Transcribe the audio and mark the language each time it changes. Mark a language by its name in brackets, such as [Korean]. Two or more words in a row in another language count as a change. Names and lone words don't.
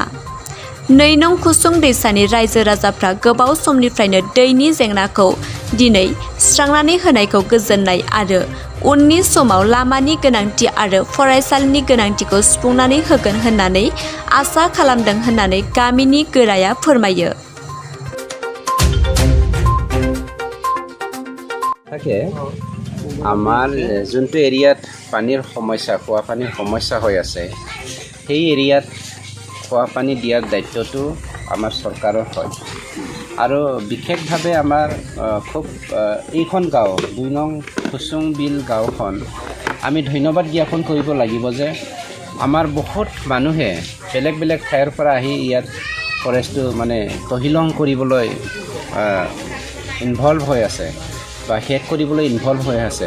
[Bodo] 2 नं कुसुं दैसानि रायजो राजाफ्रा गोबाव समनिफ्रायनो दैनि जेंनाखौ दिनै सुस्रांनानै होनायखौ गोजोननाय आरो उननि समाव लामानि गोनांथि आरो फरायसालिनि गोनांथिखौ सुफुंनानै होगोन होननानै आसा खालामदों होननानै गामिनि गोराया फोरमायो। [Assamese] আমাৰ যোনটো এৰিয়াত পানীৰ সমস্যা খোৱা পানীৰ সমস্যা হৈ আছে সেই এৰিয়াত খোৱা পানী দিয়াৰ দায়িত্বটো আমাৰ চৰকাৰৰ হয় আৰু বিশেষভাৱে আমাৰ খুব এইখন গাঁও 2 নং কুসুং বিল গাঁওখন আমি ধন্যবাদ জ্ঞাপন কৰিব লাগিব যে আমাৰ বহুত মানুহে বেলেগ বেলেগ ঠাইৰ পৰা আহি ইয়াত ফৰেষ্টটো মানে তহিলং কৰিবলৈ ইনভলভ হৈ আছে বা শেষ কৰিবলৈ ইনভলভ হৈ আছে।